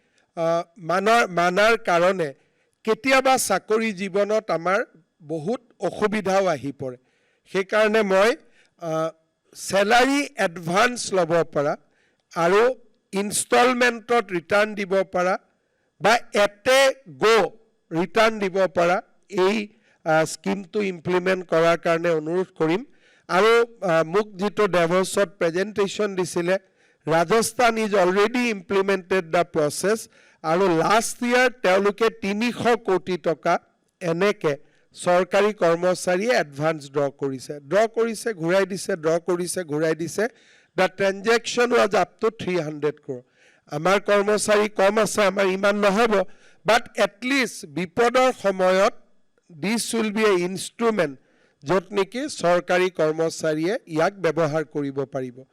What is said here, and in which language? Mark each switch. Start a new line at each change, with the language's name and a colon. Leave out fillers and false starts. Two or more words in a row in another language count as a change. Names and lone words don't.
Assamese: মানাৰ কাৰণে কেতিয়াবা চাকৰি জীৱনত আমাৰ বহুত অসুবিধাও আহি পৰে সেই কাৰণে মই
English: salary advance
Assamese: ল'ব পৰা আৰু ইনষ্টলমেন্টত ৰিটাৰ্ণ দিব পৰা বা এতে গো ৰিটাৰ্ণ দিব পৰা এই স্কিমটো ইমপ্লিমেন্ট কৰাৰ কাৰণে অনুৰোধ কৰিম আৰু মোক যেটো ডেভছত প্ৰেজেন্টেশন দিছিলে Rajasthan
English: is already implemented the process
Assamese: আৰু
English: last year
Assamese: তেওঁলোকে 300 কোটি টকা এনেকে চৰকাৰী কৰ্মচাৰীয়ে
English: advance draw
Assamese: কৰিছে ঘূৰাই দিছে ড্ৰ কৰিছে ঘূৰাই দিছে
English: the transaction was up to 300 crore
Assamese: আমাৰ কৰ্মচাৰী কম আছে আমাৰ ইমান নহব
English: but at least
Assamese: বিপদৰ সময়ত
English: this will be a instrument
Assamese: যত নেকি চৰকাৰী কৰ্মচাৰীয়ে ইয়াক ব্যৱহাৰ কৰিব পাৰিব